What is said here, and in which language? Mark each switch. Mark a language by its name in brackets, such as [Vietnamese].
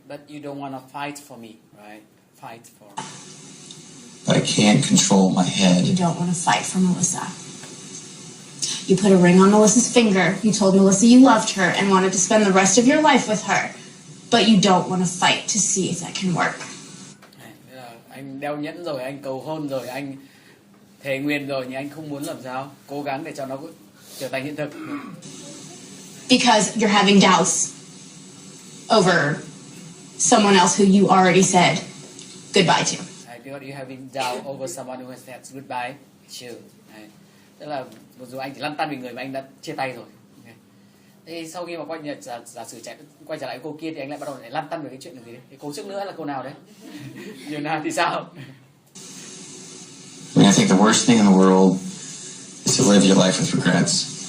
[English] But you don't want to fight for me, right? Fight for. But I can't control my You head. don't want to fight for Melissa. You put a ring on Melissa's finger. You told Melissa you loved her and wanted to spend the rest of your life with her. But you don't want to fight to see if that can work. [Vietnamese] Thế là anh đeo nhẫn rồi, anh cầu hôn rồi, anh thề nguyện rồi, nhưng anh không muốn làm sao cố gắng để cho nó trở thành hiện thực. [English] Because you're having doubts over someone else who you already said goodbye to. Right? Because you having doubt over someone who has said goodbye to. Right? [Vietnamese] Tức là mặc dù anh chỉ lăn tăn vì người mà anh đã chia tay rồi. Okay. Thế sau khi mà giả sử quay trở lại cô kia thì anh lại bắt đầu lại lăn tăn về cái chuyện là gì đấy? Cái câu trước nữa là câu nào đấy? Yuna thì sao? [English] I mean, I think the worst thing in the world is to live your life with regrets.